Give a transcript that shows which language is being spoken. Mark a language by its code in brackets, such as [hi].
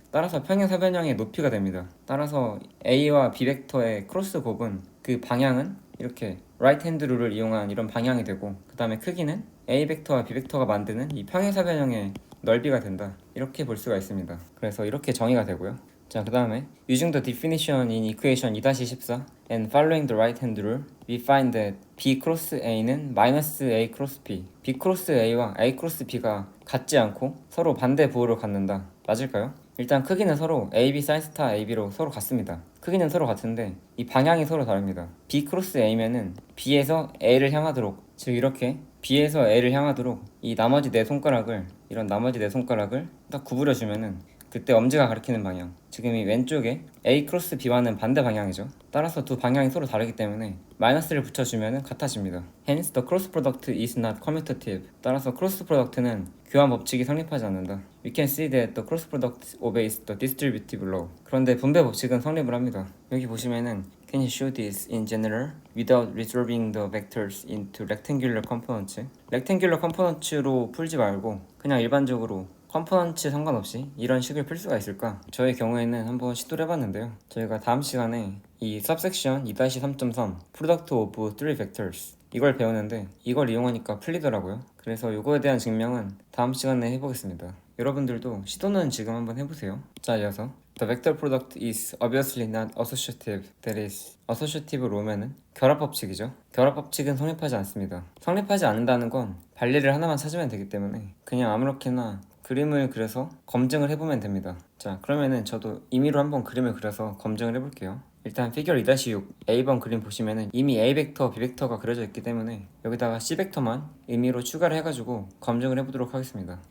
[ko] 따라서 평행사변형의 높이가 됩니다. 따라서 a와 b 벡터의 크로스 곱은 그 방향은 이렇게 [en] right hand [ko] 룰을 이용한 이런 방향이 되고, 그 다음에 크기는 a 벡터와 b 벡터가 만드는 이 평행사변형의 넓이가 된다. 이렇게 볼 수가 있습니다. 그래서 이렇게 정의가 되고요. 자, 그 다음에 [en] using the definition in equation 2-14 and following the right hand rule, we find that [ko] b cross a는 minus a cross b, b cross a와 a cross b가 같지 않고 서로 반대 부호를 갖는다. 맞을까요? 일단 크기는 서로 ab sin 세타 ab로 서로 같습니다. 크기는 서로 같은데 이 방향이 서로 다릅니다. b 크로스 a면은 b에서 a를 향하도록, 즉 이렇게 b에서 a를 향하도록 이 나머지 네 손가락을, 이런 나머지 네 손가락을 딱 구부려 주면은 그때 엄지가 가리키는 방향, 지금 이 왼쪽에 a 크로스 b와는 반대 방향이죠. 따라서 두 방향이 서로 다르기 때문에 마이너스를 붙여주면 같아집니다. [en] Hence the cross product is not commutative. [ko] 따라서 크로스 프로덕트는 교환 법칙이 성립하지 않는다. [en] We can see that the cross product obeys the distributive law. [ko] 그런데 분배 법칙은 성립을 합니다. 여기 보시면은 [en] Can you show this in general without resolving the vectors into rectangular components? rectangular components [ko] 로 풀지 말고 그냥 일반적으로 컴포넌트 상관없이 이런 식을 풀 수가 있을까? 저의 경우에는 한번 시도를 해봤는데요. 저희가 다음 시간에 이 subsection 2-3.3 [en] product of three vectors [ko] 이걸 배우는데 이걸 이용하니까 풀리더라고요. 그래서 이거에 대한 증명은 다음 시간에 해보겠습니다. 여러분들도 시도는 지금 한번 해보세요. 자, 이어서 [en] The vector product is obviously not associative. That is, [ko] associative로 오면은 결합 법칙이죠. 결합 법칙은 성립하지 않습니다. 성립하지 않는다는 건 발리를 하나만 찾으면 되기 때문에 그냥 아무렇게나 그림을 그려서 검증을 해보면 됩니다. 자, 그러면은 저도 임의로 한번 그림을 그려서 검증을 해볼게요. 일단 피겨 2-6 A번 그림 보시면은 이미 A 벡터, B 벡터가 그려져 있기 때문에 여기다가 C 벡터만 임의로 추가를 해가지고 검증을 해보도록 하겠습니다.